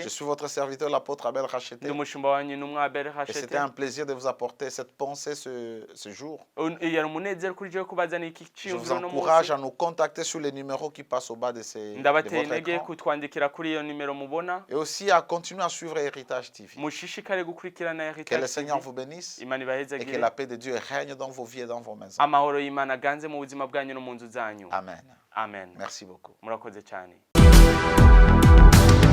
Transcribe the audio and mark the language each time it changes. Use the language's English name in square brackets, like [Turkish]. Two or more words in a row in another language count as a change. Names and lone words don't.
[French] Je suis votre serviteur, l'apôtre Abel Racheté. [Kinyarwanda] ndi umushumba wanyu n'umwe Abel [French] Et Hachete c'était un plaisir de vous apporter cette pensée ce jour. [Kinyarwanda] yari umunezero kuri jewe kubazana iki [French] Je vous [Kinyarwanda] cyiyumviro no [French] encourage [Kinyarwanda] munsi [French] à nous contacter sur les numéros qui passent au bas de [Kinyarwanda] ndabateye [French] votre [Kinyarwanda] intege [French] écran. [Kinyarwanda] kutwandikira kuri iyo nimero mubona [French] Et aussi à continuer à suivre Héritage TV. [Kinyarwanda] mushishikare gukurikirana [French] Que Heritage le TV. Seigneur vous bénisse [Kinyarwanda] Imana [French] et que [Kinyarwanda] ibahezagire [French] la paix de Dieu règne dans vos vies et dans vos maisons. [Kinyarwanda] amahoro y'Imana aganze mu buzima bwanyu no mu nzu zanyu [French] Amen. [Kinyarwanda] amen [French] Merci beaucoup. [Kinyarwanda] murakoze cyane